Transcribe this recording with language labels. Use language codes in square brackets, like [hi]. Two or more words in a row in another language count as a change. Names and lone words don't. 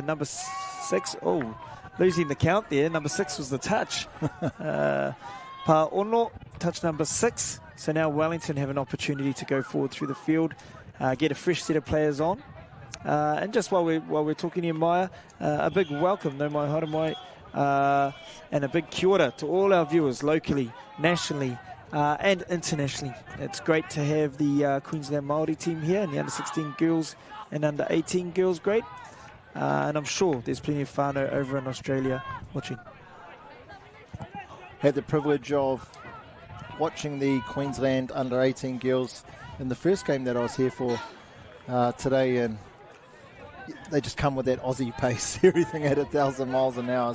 [en] Number 6, losing the count there. Number 6 was the touch. [mi] Pa Ono, [en] touch number 6. So now Wellington have an opportunity to go forward through the field, get a fresh set of players on. And just while we're talking here, Maya, a big welcome, [mi] no mai haere mai, [en] and a big [mi] kia ora [en] to all our viewers locally, nationally, and internationally. It's great to have the Queensland Maori team here, and the under-16 girls and under-18 girls grade. And I'm sure there's plenty of whānau over in Australia watching. Had the privilege of watching the Queensland under-18 girls in the first game that I was here for today, and they just come with that Aussie pace, everything at 1,000 miles an hour.